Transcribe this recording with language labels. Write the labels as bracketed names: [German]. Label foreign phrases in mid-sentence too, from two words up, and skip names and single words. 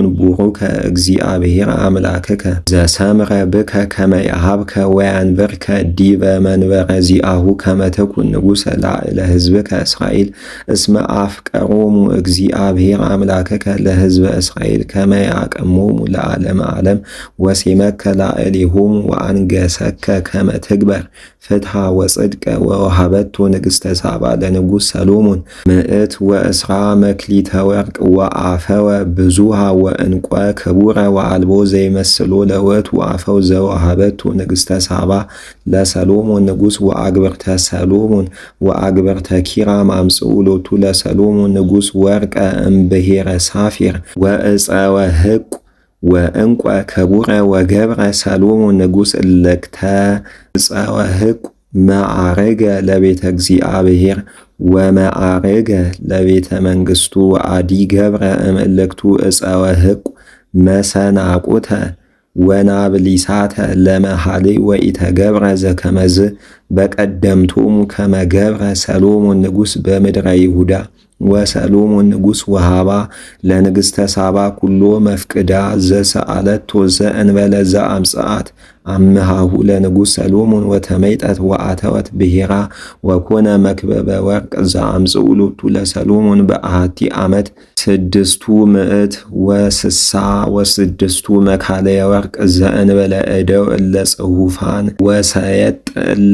[Geez] ቡሩከ እግዚአብሔር አምላክከ ዘሰምረ ብከ ከመ የሃብከ ወያንብርከ ዲበ መንበረ ዚአሁ ከመ ትኩን ንጉሠ ላዕለ ሕዝብከ እስራኤል እስመ አፍቀሮሙ እግዚአብሔር አምላክከ ለሕዝበ እስራኤል ከመ ያቅሞሙ ለዓለመ ዓለም ወሴመከ ላዕሌሆሙ ወአንገሰከ ከመ ትግበር ፍትሐ ወጽድቀ ወወሃበቶ ንግሥተ ሳባ ለንጉሥ ሰሎሞን ምዕት ወእስራ መክሊተ ወርቅ አፈወ ብዙሃ ወእንቈ ክቡረ ወአልቦ ዘይመስሎ ለወቱ አፈው ዘወሃበቱ ንግሥተ ሳባ ለሰሎሞን ንጉሥ ወአግብርተ ሰሎሞን ወአግብርተ ኪራም አምጽኡ ሎቱ ለሰሎሞን ንጉሥ ወርቀ እምብሔረ ሳፊር ወዕፀወ ሕቁ ወእንቈ ክቡረ ወገብረ ሰሎሞን ንጉሥ እልክተ ዕፀወ ሕቁ መዓርገ ለቤተ እግዚአብሔር ወመዓርገ ለቤተ መንግሥቱ ወአዲ ገብረ እምእልክቱ ዕፀወ ሕቁ መሰናቁተ ወናብሊሳተ ለመሃሌ ወኢተገብረ ዘከመዝ በቀደምቶሙ ከመ ገብረ ሰሎሞን ንጉሥ በምድረ ይሁዳ ወሰሎሞን ንጉሥ ወሃባ ለንግሥተ ሳባ ኩሎ መፍቅዳ ዘሰአለቶ ዘእንበለ ዘአምጽአት አምሃሁ ለንጉሥ ሰሎሞን ወተመይጠት ወአተወት ብሔራ ወኮነ መክበበ ወርቅ ዘአምጽኡ ሎቱ ለሰሎሞን በአሐቲ ዓመት 666 መካለየ ወርቅ ዘእንበለ እደው እለ ጽሑፋን ወሰየጥ እለ